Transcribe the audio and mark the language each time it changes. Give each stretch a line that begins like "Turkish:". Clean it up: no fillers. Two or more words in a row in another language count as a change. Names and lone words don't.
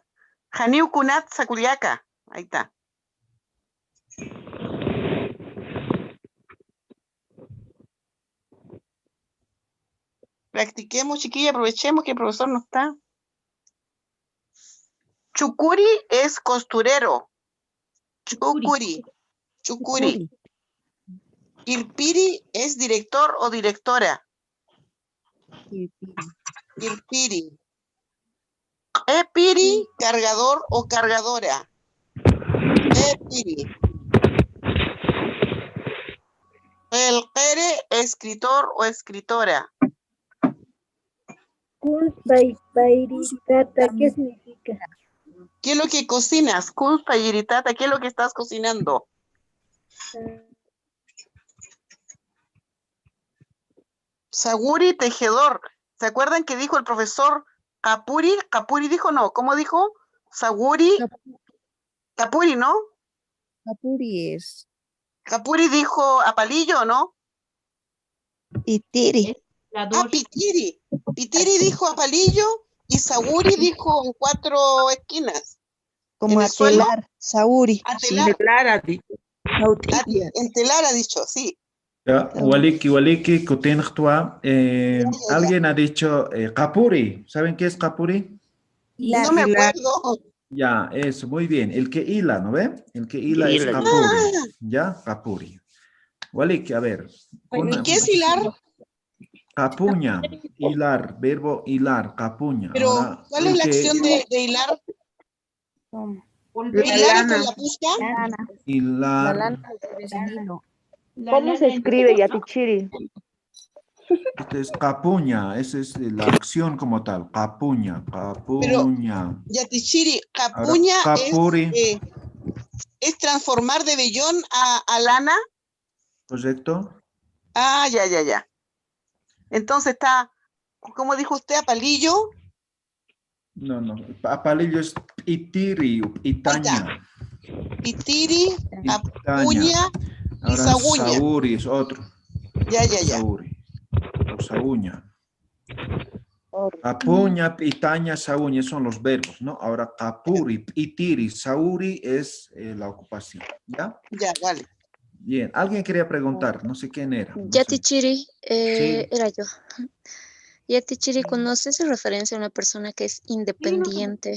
Aymara: Janiu Kunat Saculiaca.
Spanish: Ahí está. Practiquemos, chiquilla, aprovechemos que el profesor no está. Chucuri es costurero. Chucuri. Irpiri es director o directora. Irpiri. Epiri, cargador o cargadora. Epiri. El Pere, escritor o escritora. Kunspairitata, ¿qué significa? ¿Qué es lo que cocinas? Kunspairitata, ¿qué es lo que estás cocinando? Saguri, tejedor. ¿Se acuerdan que dijo el profesor Capuri? Capuri dijo no. ¿Cómo dijo? Saguri. Capuri, ¿no? Capuri es. Capuri dijo a palillo, ¿no? Pitiri. Ah, Pitiri. Pitiri dijo a palillo y Saguri dijo en 4 esquinas. Como ¿En el suelo? atelar. Saguri. Atelar. Entelar ha dicho, sí. Ya,
Aymara: waliki, kutinjtua.
Spanish: Alguien ha dicho Capuri. ¿Saben qué es Capuri? No me acuerdo. Ya, eso, muy bien. El que hila, ¿no ve? El que hila es Hila. Capuri. Ya, Capuri. Waliki, a ver. ¿Y qué es hilar? Capuña, hilar, verbo hilar, capuña. Pero, Ahora, ¿cuál es la acción de hilar? ¿Hilar con la punta? hilar. ¿Cómo se escribe, Yatichiri? Este es capuña, esa es la acción como tal. Capuña, capuña. Yatichiri, capuña Ahora, capuri. Es transformar de vellón a lana. ¿Correcto? Ah, ya. Entonces está, ¿cómo dijo usted? ¿A palillo? No. A palillo es itiri, itaña.
Aymara: Pitiri, apuña y
Spanish: Ahora saguña. sauri es otro. Ya. Sauri. O saguña.
Aymara: Apuña, itaña, saguña
Spanish: son los verbos, ¿no? Ahora
Aymara: capuri, itiri, sauri
Spanish: es la ocupación. ¿Ya? Ya, vale. Bien, alguien quería preguntar, no sé quién era. No Yatichiri, Sí. era yo. Yatichiri, ¿conoces en referencia a una persona que es independiente